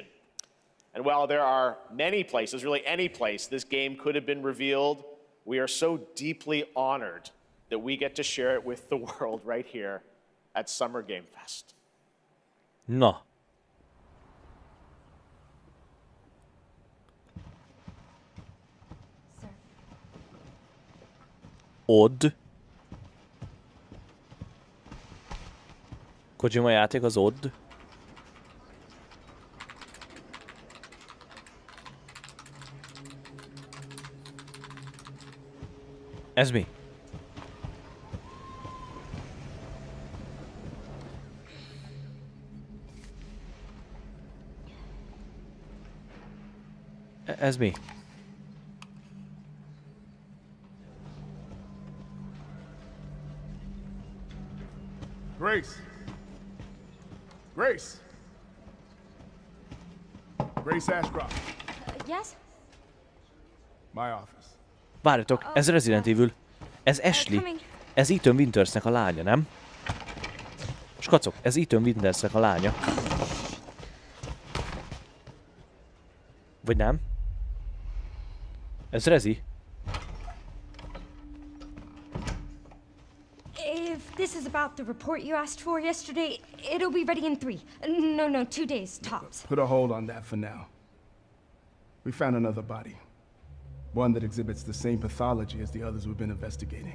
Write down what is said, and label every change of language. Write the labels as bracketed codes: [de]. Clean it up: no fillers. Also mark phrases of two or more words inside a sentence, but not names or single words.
[en] And while there are many places, really any place, this game could have been revealed, we are so deeply honored that we get to share it with the world right here at Summer Game Fest. [hu] Na. Odd. Kojima játék az Odd. Ez mi? Ez mi? [en] Grace. Grace. Grace Ashcroft. Yes? My office. [hu] Várjatok, ez Resident Evil. Ez Ashley. Ez Ethan Wintersnek a lánya, nem? Skacok, ez Ethan Wintersnek a lánya. Vagy nem? Ez Rezi. [en] If this is about the report you asked for yesterday, it'll be ready in 3. No, 2 days, tops. Put a hold on that for now. We found another body. One that exhibits the same pathology as the others we've been investigating.